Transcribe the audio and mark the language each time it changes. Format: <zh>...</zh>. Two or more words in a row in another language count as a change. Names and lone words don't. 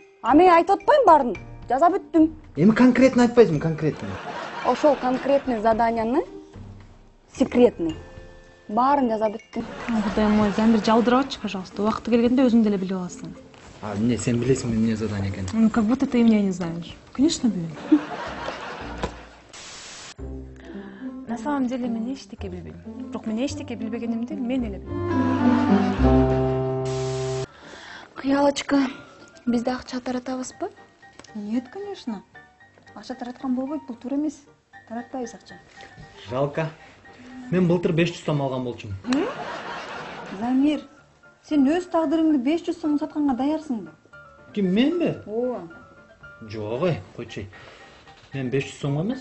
<ky>Ами айтып атпайм баарын. Жаза бүттүм. Эми конкретно айтпайсың, конкретно. Ошол конкретный заданияны секретный Баарын жаза бүттүм. Кудайым ой, Замир жалдырабатчы, пожалуйста. Убакыты келгенде өзүң деле билип аласың. А эмне, сен билесиңби эмне задание экенин?</ky> <ru>Ну, как будто ты меня не знаешь.</ru> <ky>Конечно, билем.</ky> <ru>На самом деле</ru> <ky>мен эчтеке билбейм. Бирок мен эчтеке билбегенимди мен эле билем. Кыялочка, бизде акча таратабызбы?</ky> <ru>Нет, конечно.</ru> <ky>Акча тараткан болбойт, бул туура эмес. Таратпайбыз акча. Жалко. Мен былтыр 500 сом алган болчумун. Замир, сен өз тагдырыңды 500 сом сатканга даярсыңбы? Ким, менби? Ооба. Жок, койчу. Мен 500 сомго эмес.</ky>